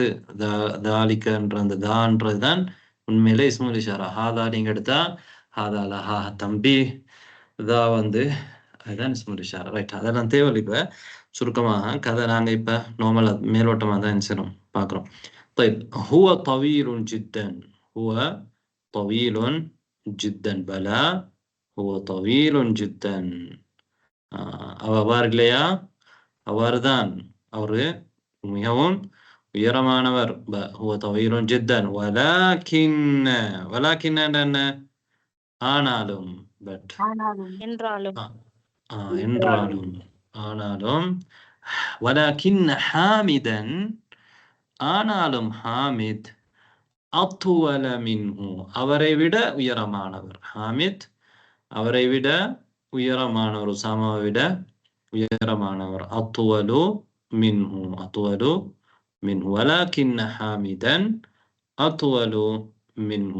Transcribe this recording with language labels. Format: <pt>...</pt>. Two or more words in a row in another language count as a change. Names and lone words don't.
<ta>தாலிக்கன்ற அந்த தான்றது தான் உண்மையிலே</ta> <ar>اسم الإشارة.</ar> <ta>ஹாதா நீங்க எடுத்தா ஹாதா லஹா தம்பி, தா வந்து அதுதான்</ta> <ar>اسم الإشارة.</ar> <ta>ரைட், அதெல்லாம் தேவையில்லை. இப்ப சுருக்கமாக கதை நாங்க இப்ப நார்மலா மேலோட்டமா தான் செய்றோம் பார்க்குறோம்.</ta> <ar>طيب هو طويل جدا. هو طويل جدا. بلى هو طويل جدا.</ar> <ta>அவ்வாறு இல்லையா? அவ்வாறுதான், அவரு மிகவும் உயரமானவர்.</ta> <ar>هو طويل جدا ولكن ولكن</ar> <ta>என்ன? ஆனாலும், பட் என்றாலும் என்றாலும், ஆனாலும்</ta> <ar>ولكن حامدا</ar> <ta>ஆனாலும் ஹாமித்</ta> <ar>أطول منه</ar> <ta>அவரை விட உயரமானவர். ஹாமித் அவரை விட உயரமானவர், உசாமாவை விட உயரமானவர்.</ta> <ar>أطول منه، أطول منه ولكن حامدا أطول منه.</ar>